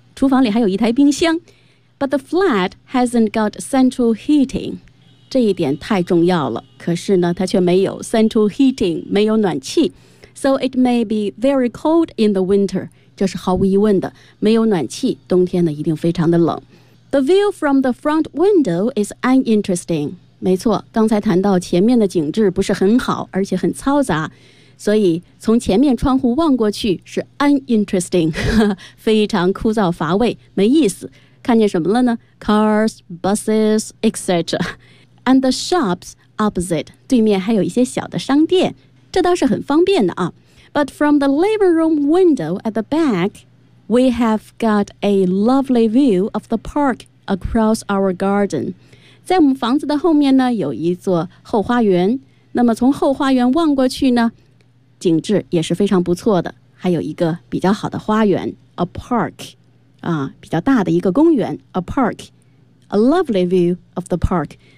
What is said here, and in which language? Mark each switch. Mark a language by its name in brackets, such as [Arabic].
[Chinese] 厨房里还有一台冰箱。 [English] But the flat hasn't got central heating， [Chinese] 这一点太重要了。可是呢，它却没有 central heating， 没有暖气。 [English] So it may be very cold in the winter。 [Chinese] 这是毫无疑问的，没有暖气，冬天呢一定非常的冷。 [English] The view from the front window is uninteresting. [Chinese] 没错，刚才谈到前面的景致不是很好，而且很嘈杂，所以从前面窗户望过去是 uninteresting， 非常枯燥乏味，没意思。看见什么了呢？ [English] Cars, buses, etc. And the shops opposite， [Chinese] 对面还有一些小的商店，这倒是很方便的啊。 [English] But from the living room window at the back, we have got a lovely view of the park across our garden. [Chinese] 在我们房子的后面呢，有一座后花园。那么从后花园望过去呢，景致也是非常不错的。还有一个比较好的花园 ，a park， 啊，比较大的一个公园 ，a park， [English] a lovely view of the park.